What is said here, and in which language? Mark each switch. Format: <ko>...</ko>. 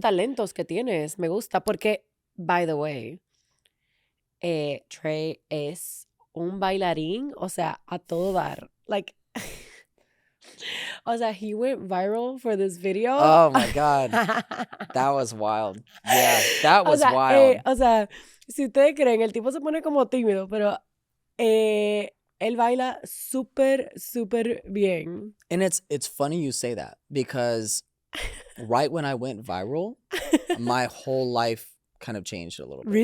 <es>talentos que tienes. Me gusta porque,</es> <en>by the way,</en> <es>Trey es un bailarín, o sea, a todo dar.</es> <en>Like,</en> <es>o sea,</es> <en>he went viral for this video. Oh my God. That was wild. Yeah, that was</en> <es>o sea,</es> <en>wild.</en> <es>O sea, si ustedes creen, el tipo se pone como tímido, pero él baila súper, súper bien.</es> <en>And it's funny you say that, because right when I went viral, my whole life kind of changed a little bit.</en>